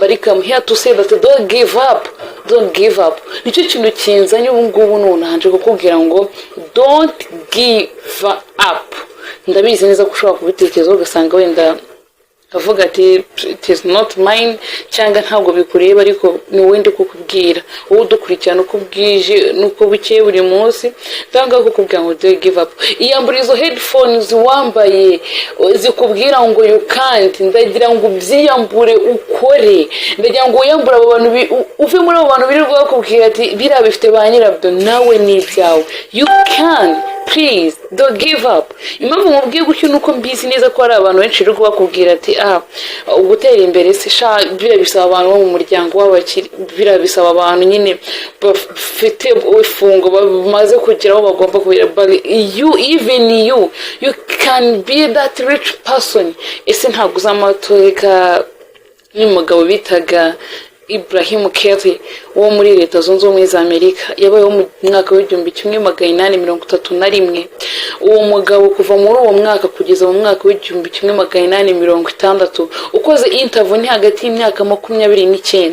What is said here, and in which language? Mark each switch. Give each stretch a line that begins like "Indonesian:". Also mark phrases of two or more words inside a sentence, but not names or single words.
English: Ariko I'm here to say that don't give up, don't give up.
Kinyarwanda: Nicyo kintu kinzanye ubu ngubu nonanje kukubwira ngo
English: don't give up.
Kinyarwanda: Ndabizi neza ko ushobora kubitekerezo ugasanga wenda avuga ati
English: it is not mine
Kinyarwanda: cyangwa ntabwo bikureba, ariko ni wowe ndi kukubwira, wowe udukurikirana uko bwije nuko bukeye buri munsi. Ndanga kukubwira ngo
English: don't give up.
Kinyarwanda: Iyambura izo headphones wambaye zikubwira ngo
English: you can't,
Kinyarwanda: ndagira ngo byiyambure ukore. Ndagira ngo uyambura abo bantu, uve muri abo bantu birirwa bakubwira ati bira bifite ba nyirabyo, nawe ni ibyawe.
English: You can. Please don't give up.
Kinyarwanda: Impamvu mubwiye gutyo nuko mbizi neza ko hari abantu benshi rero bakubwira ati ugutera imbere se sha bira bisaba abantu bo mu muryango w'abakiri, bira bisaba abantu nyine bafite ifungo bamaze kugeraho bagomba kubira.
English: But you can be that rich person.
Kinyarwanda: Ese ntabwo uzamateka n'umugabo bitaga Ibrahim Kelly wo muri Leta Zunze Ubumwe za Amerika, yabayeho mu mwaka w'1831. Uwo mugabo kuva muri uwo mwaka kugeza mu mwaka w'1860 ukoze interview ni hagati y'imyaka 29.